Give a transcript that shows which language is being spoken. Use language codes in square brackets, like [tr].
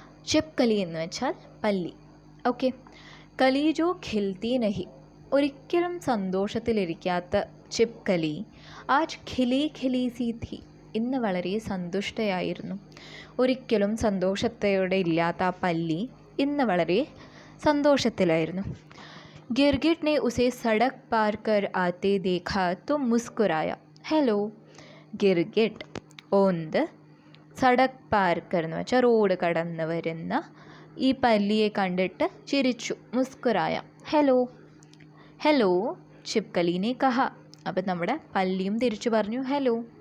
[hi] Chip കലി [ml] എന്ന് വെച്ചാൽ പല്ലി. ഓക്കെ, [hi] കലി ജോ ഖിൽത്തി നഹി, [ml] ഒരിക്കലും സന്തോഷത്തിലിരിക്കാത്ത [hi] ചിപ് കലി ആജ് ഖിലി ഖിലി സീ ഥി, [ml] ഇന്ന് വളരെ സന്തുഷ്ടയായിരുന്നു. ഒരിക്കലും സന്തോഷത്തോടെ ഇല്ലാത്ത ആ പല്ലി ഇന്ന് വളരെ സന്തോഷത്തിലായിരുന്നു. [hi] गिरगिट ने उसे सड़क पार कर आते देखा तो मुस्कुराया. [ml] ഹലോ, ഗിർഗിട്ട് ഓന്ത്, [hi] സടക് പാർ കർ [ml] എന്ന് വെച്ചാൽ റോഡ് കടന്ന് വരുന്ന ഈ പല്ലിയെ കണ്ടിട്ട് ചിരിച്ചു. മുസ്കുരായ, ഹലോ. [hi] ഹലോ ചിപ്കലീനെ കഹ, [ml] അപ്പം നമ്മുടെ പല്ലിയും തിരിച്ചു പറഞ്ഞു ഹലോ.